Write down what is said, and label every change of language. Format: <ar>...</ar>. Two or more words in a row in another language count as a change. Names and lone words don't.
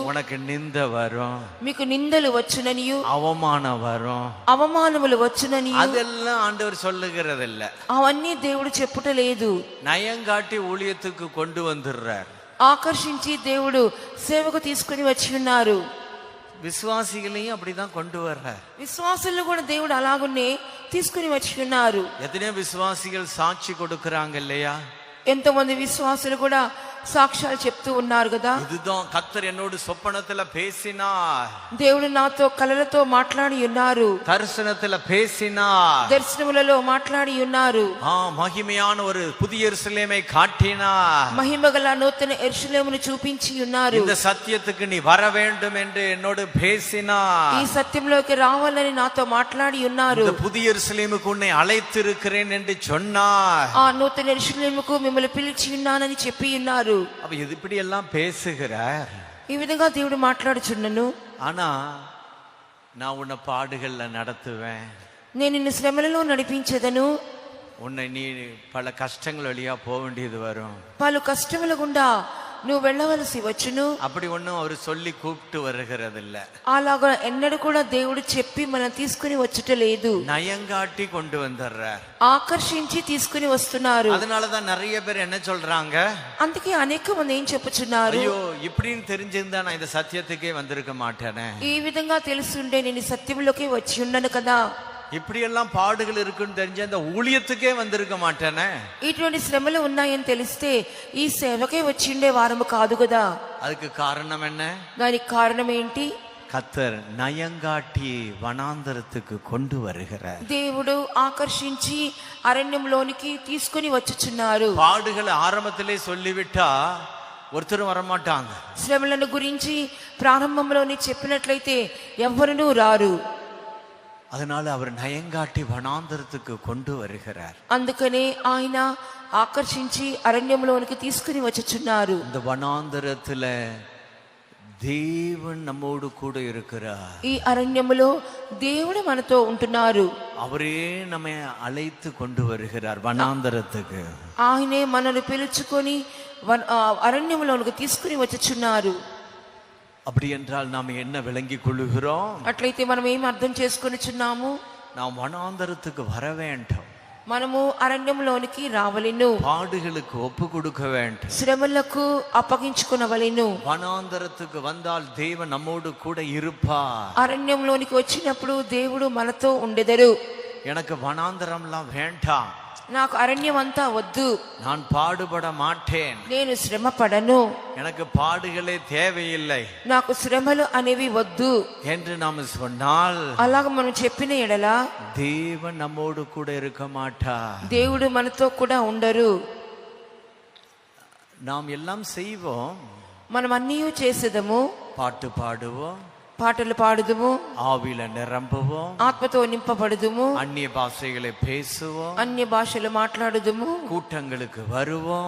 <ta>உனக்கு நிந்த வரும்,</ta> <te>మీకు నిందలు వచ్చుననియు,</te> <ta>அவமானம் வரும்,</ta> <te>అవమానములు వచ్చుననియు,</te> <ta>அதெல்லாம் ஆண்டவர் சொல்லுகிறது இல்ல.</ta> <te>అవన్నీ దేవుడు చెప్పుట లేదు.</te> <ta>நயங்காட்டி ஊழியத்துக்கு கொண்டு வந்துடுறார்.</ta> <te>ఆకర్షించి దేవుడు సేవకు తీసుకుని వచ్చి ఉన్నారు.</te> <ta>விசுவாசிகளையும் அப்படிதான் கொண்டு வர்றார்.</ta> <te>విశ్వాసులను కూడా దేవుడు అలాగునే తీసుకుని వచ్చి ఉన్నారు.</te> <ta>எத்தனையோ விசுவாசிகள் சாட்சி கொடுக்கறாங்க இல்லையா?</ta> <te>ఎంతో మంది విశ్వాసులు కూడా సాక్ష్యాలు చెప్తూ ఉన్నారు కదా.</te> <ta>இதுதான் கர்த்தர் என்னோடு சொப்பனத்துல பேசினார்,</ta> <te>దేవుడు నాతో కలలతో మాట్లాడి ఉన్నారు,</te> <ta>தரிசனத்துல பேசினார்,</ta> <te>దర్శనములలో మాట్లాడి ఉన్నారు,</te> <ta>மகிமையான ஒரு புதிய எருசலேமை காட்டினார்,</ta> <te>మహిమగల నూతన యెరూషలేమును చూపించి ఉన్నారు.</te> <ta>இந்த சத்தியத்துக்கு நீ வர வேண்டும் என்று என்னோடு பேசினார்,</ta> <te>ఈ సత్యంలోకి రావాలని నాతో మాట్లాడి ఉన్నారు.</te> <ta>இந்த புதிய எருசலேமுக்கு உன்னை அழைத்திருக்கிறேன் என்று சொன்னார்.</ta> <te>ఆ నూతన యెరూషలేముకు మిమ్మల్ని పిలిచి ఉన్నానని చెప్పి ఉన్నారు.</te> <ta>அப்ப இது இப்படி எல்லாம் பேசுகிறார்.</ta> <te>ఈ విధంగా దేవుడు మాట్లాడుచున్నను.</te> <ta>ஆனா நான் உன்னை பாடுகள்ல நடத்துவேன்,</ta> <te>నేను నిన్ను శ్రమలలో నడిపించెదను,</te> <ta>உன்னை நீ பல கஷ்டங்கள் வழியா போக வேண்டியது வரும்.</ta> <te>పలు కష్టముల గుండా నువ్వు వెళ్ళవలసి వచ్చును.</te> <ta>அப்படி ஒன்னும் அவர் சொல்லி கூப்பிட்டு வருகிறது இல்ல,</ta> <te>అలాగా ఎన్నడూ కూడా దేవుడు చెప్పి మనం తీసుకుని వచ్చుట లేదు,</te> <ta>நயங்காட்டி கொண்டு வந்துடுறார்,</ta> <te>ఆకర్షించి తీసుకుని వస్తున్నారు.</te> <ta>அதனாலதான் நிறைய பேர் என்ன சொல்றாங்க,</ta> <te>అందుకే అనేక మంది ఏం చెప్పుచున్నారు,</te> <ta>ஐயோ இப்படின்னு தெரிஞ்சிருந்தா நான் இந்த சத்தியத்துக்கே வந்திருக்க மாட்டேனே,</ta> <te>ఈ విధంగా తెలుసుండే నేను ఈ సత్యంలోకి వచ్చి ఉండను కదా,</te> <ta>இப்படி எல்லாம் பாடுகள் இருக்குன்னு தெரிஞ்ச இந்த ஊழியத்துக்கே வந்திருக்க மாட்டேனே.</ta> <te>ఇటువంటి శ్రమలు ఉన్నాయని తెలిస్తే ఈ సేవకే వచ్చి ఉండే వారము కాదు కదా.</te> <ta>அதுக்கு காரணம் என்ன?</ta> <te>దానికి కారణం ఏంటి?</te> <ta>கர்த்தர் நயங்காட்டி வனாந்தரத்துக்கு கொண்டு வருகிறார்.</ta> <te>దేవుడు ఆకర్షించి అరణ్యంలోనికి తీసుకుని వచ్చుచున్నారు.</te> <ta>பாடுகளை ஆரம்பத்திலே சொல்லிவிட்டா ஒருத்தரும் வரமாட்டாங்க.</ta> <te>శ్రమలను గురించి ప్రారంభంలోనే చెప్పినట్లయితే ఎవ్వరునూ రారు.</te> <ta>அதனால அவர் நயங்காட்டி வனாந்தரத்துக்கு கொண்டு வருகிறார்.</ta> <te>అందుకనే ఆయన ఆకర్షించి అరణ్యంలోనికి తీసుకుని వచ్చుచున్నారు.</te> <ta>இந்த வனாந்தரத்துல தேவன் நம்மோடு கூட இருக்கிறார்.</ta> <te>ఈ అరణ్యములో దేవుడు మనతో ఉంటున్నారు.</te> <ta>அவரே நம்மை அழைத்து கொண்டு வருகிறார் வனாந்தரத்துக்கு.</ta> <te>ఆయనే మనల్ని పిలుచుకొని అరణ్యములోనికి తీసుకుని వచ్చుచున్నారు.</te> <ta>அப்படி என்றால் நாம் என்ன விளங்கிக் கொள்ளுகிறோம்?</ta> <te>అట్లయితే మనం ఏం అర్థం చేసుకొనిచున్నాము?</te> <ta>நாம் வனாந்தரத்துக்கு வர வேண்டும்,</ta> <te>మనము అరణ్యంలోనికి రావలెను,</te> <ta>பாடுகளுக்கு ஒப்பு கொடுக்க வேண்டும்,</ta> <te>శ్రమలకు అప్పగించుకొనవలెను.</te> <ta>வனாந்தரத்துக்கு வந்தால் தேவன் நம்மோடு கூட இருப்பார்.</ta> <te>అరణ్యంలోనికి వచ్చినప్పుడు దేవుడు మనతో ఉండెదరు.</te> <ta>எனக்கு வனாந்தரம்லாம் வேண்டாம்,</ta> <te>నాకు అరణ్యం అంతా వద్దు,</te> <ta>நான் பாடுபட மாட்டேன்,</ta> <te>నేను శ్రమ పడను,</te> <ta>எனக்கு பாடுகளே தேவையில்லை</ta> <te>నాకు శ్రమలు అనేవి వద్దు</te> <ta>என்று நாம் சொன்னால்</ta> <te>అలాగ మనం చెప్పిన ఎడల</te> <ta>தேவன் நம்மோடு கூட இருக்க மாட்டார்.</ta> <te>దేవుడు మనతో కూడా ఉండరు.</te> <ta>நாம் எல்லாம் செய்வோம்,</ta> <te>మనం అన్నీ చేసేదము,</te> <ta>பாட்டு பாடுவோம்,</ta> <te>పాటలు పాడుదుము,</te> <ta>ஆவில நிரம்புவோம்,</ta> <te>ఆత్మతో నింపబడుదుము,</te> <ta>அந்நிய பாஷைகளை பேசுவோம்,</ta> <te>అన్య భాషలు మాట్లాడుదుము,</te> <ta>கூட்டங்களுக்கு வருவோம்,</ta>